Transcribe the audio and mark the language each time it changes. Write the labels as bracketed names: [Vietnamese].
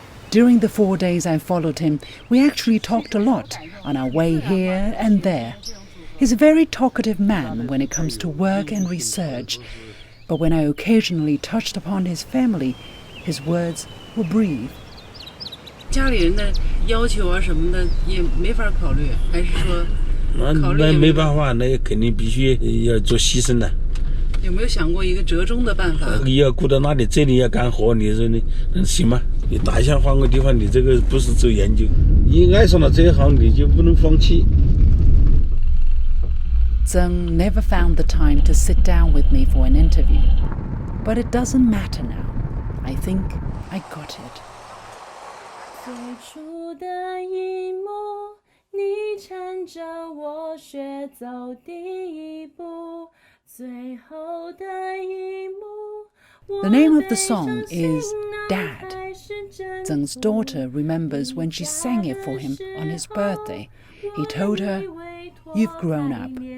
[English] During the 4 days I followed him, we actually talked a lot on our way here and there. He's a very talkative man when it comes to work and research, but when I occasionally touched upon his family, his words were brief. [Chinese] 家里人的要求啊什么的也没法考虑，还是说考虑？那没办法，那肯定必须要做牺牲的。有没有想过一个折中的办法？你要顾到那里，这里要干活，你说你行吗？你大想换个地方，你这个不是做研究，你爱上了这一行，你就不能放弃。 [English] Zeng never found the time to sit down with me for an interview, but it doesn't matter now. I think I got it. [Chinese] 最初的一幕，你搀着我学走第一步，最后的一幕。 [English] The name of the song is Dad. Zeng's daughter remembers when she sang it for him on his birthday. He told her, "You've grown up."